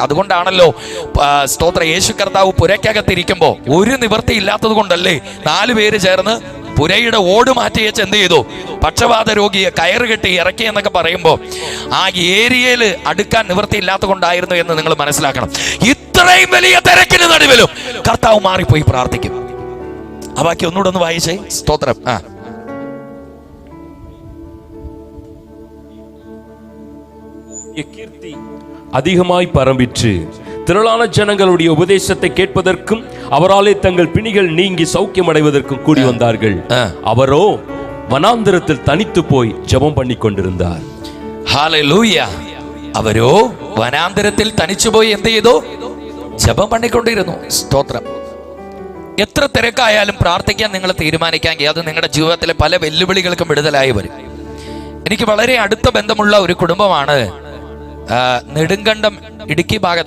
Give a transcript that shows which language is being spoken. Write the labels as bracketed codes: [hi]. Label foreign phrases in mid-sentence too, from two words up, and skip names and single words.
[ml] അതുകൊണ്ടാണല്ലോ സ്തോത്ര യേശു കർത്താവ് പുരയ്ക്കകത്തിരിക്കുമ്പോ ഒരു നിവൃത്തി ഇല്ലാത്തത് കൊണ്ടല്ലേ 4 പേര് ചേർന്ന് പുരയുടെ ഓട് മാറ്റി വെച്ച് എന്ത് ചെയ്തു? പക്ഷപാത രോഗിയെ കയറുകെട്ടി ഇറക്കി എന്നൊക്കെ പറയുമ്പോൾ ആ ഏരിയയിൽ അടുക്കാൻ നിവൃത്തി ഇല്ലാത്ത കൊണ്ടായിരുന്നു എന്ന് നിങ്ങൾ മനസ്സിലാക്കണം. ഇത്രയും വലിയ തിരക്കിന് നടുവിലും കർത്താവ് മാറിപ്പോയി പ്രാർത്ഥിക്കും. ആ ബാക്കി ഒന്നുകൂടെ ഒന്ന് വായിച്ചേ. സ്തോത്രം. [ta] கீர்த்தி அதிகமாய் பரம்பிற்று. திரளான ஜனங்களுடைய உபதேசத்தை கேட்பதற்கும் அவராலே தங்கள் பிணிகள் நீங்கி சௌக்கியம் அடைவதற்கும் கூடி வந்தார்கள். அவரோ வனாந்திரத்தில் தனித்து போய் ஜெபம் பண்ணி கொண்டிருந்தார். [ml] ഹല്ലേലൂയ. അവരോ വനാന്തരത്തിൽ തനിച്ചുപോയി എന്ത് ചെയ്തു? ജപം பண்ணிക്കൊണ്ടിരുന്നു. സ്തോത്രം. എത്ര തിരക്കായാലും പ്രാർത്ഥിക്കാൻ നിങ്ങൾ തീരുമാനിക്കാമെങ്കിൽ അത് നിങ്ങളുടെ ജീവിതത്തിലെ പല വെല്ലുവിളികൾക്കും വിടുതലായി വരും. എനിക്ക് വളരെ അടുത്ത ബന്ധമുള്ള ഒരു കുടുംബമാണ് നെടുങ്കണ്ടം, ഇടുക്കി ഭാഗത്താ.